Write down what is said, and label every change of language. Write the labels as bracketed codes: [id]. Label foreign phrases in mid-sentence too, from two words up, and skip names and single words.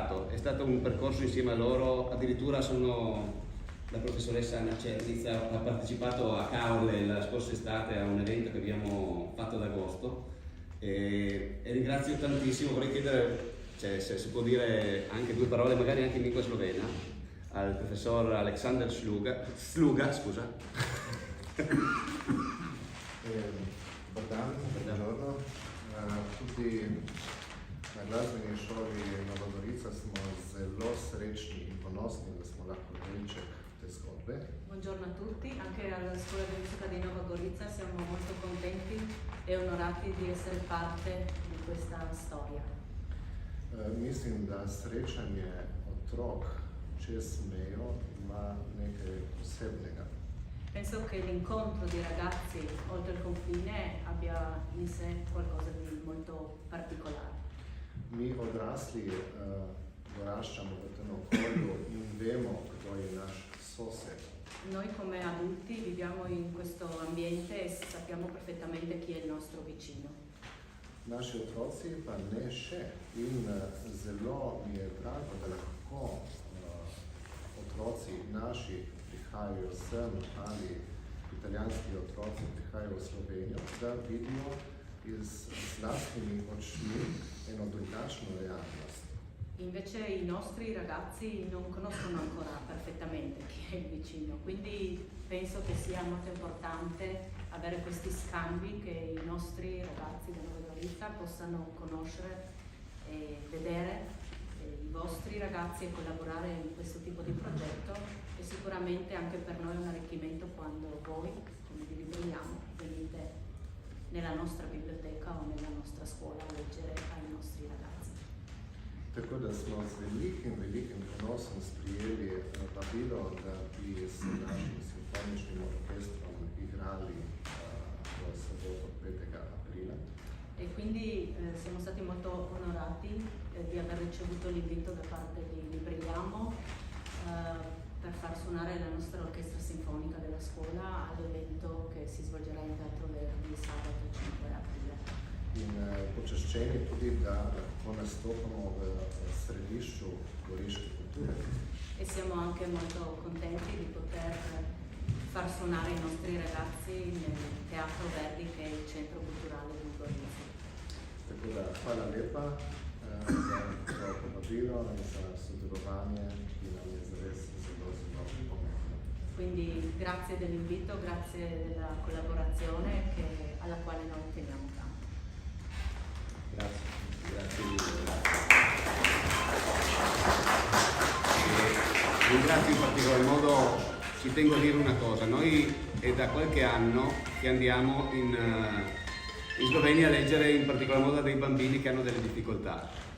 [it] È stato un percorso insieme a loro, addirittura la professoressa Anna Cernizza ha partecipato a Caorle la scorsa estate a un evento che abbiamo fatto ad agosto, e ringrazio tantissimo. Vorrei chiedere se si può dire anche 2 parole, magari anche in lingua slovena, al professor Alexander Sluga, scusa. Buongiorno a tutti. [sl] Na glasbeni šoli Nova Gorica smo zelo srečni in ponosni, da smo lahko delček te zgodbe. [it] Buongiorno a tutti, anche alla scuola di musica di Nova Gorica siamo molto contenti e onorati di essere parte di questa storia. [sl] Mislim, da srečanje otrok čez mejo ima nekaj posebnega. [it] Penso che l'incontro di ragazzi oltre il confine abbia in sé qualcosa di molto particolare. [sl] mi odrasli doraščamo v tem okolju in vemo, kdo je naš sosed. [it] Noi come adulti viviamo in questo ambiente e sappiamo perfettamente chi è il nostro vicino. [sl] Naši otroci pa ne še in zelo mi je drago, da lahko otroci naši prihajajo sem ali italijanski otroci prihajajo v Slovenijo, da vidijo z lastnimi očmi eno drugačno realnost. [it] Invece i nostri ragazzi non conoscono ancora perfettamente chi è il vicino, quindi penso che sia molto importante avere questi scambi, che i nostri ragazzi della Nova Gorica possano conoscere e vedere i vostri ragazzi e collaborare in questo tipo di progetto, e sicuramente anche per noi è un arricchimento quando voi, come vi ribelliamo, venite nella nostra biblioteca o nella nostra scuola a leggere ai nostri ragazzi. [sl] Tako da smo z velikim ponosom sprijeli vabilo, da bi s našim simfoničnim orkestrom igrali v soboto 5. aprile. [it] E quindi siamo stati molto onorati di aver ricevuto l'invito da parte di Libraiamo per far suonare la nostra orchestra sinfonica della scuola all'evento che si svolgerà in Teatro Verdi sabato 5 aprile. [sl] In počaščeni tudi, da lahko nastopamo v središču goriške kulture. [it] E siamo anche molto contenti di poter far suonare i nostri ragazzi nel Teatro Verdi, che è il centro culturale di Gorica. [sl] Tako da hvala lepa za to povabilo in za sodelovanje, ki nam je zares zelo pomembno. [it] Quindi grazie dell'invito, grazie della collaborazione alla quale noi teniamo tanto. Grazie mille. Ringrazio in particolar modo, ci tengo a dire una cosa, noi è da qualche anno che andiamo in Slovenia a leggere in particolar modo a dei bambini che hanno delle difficoltà.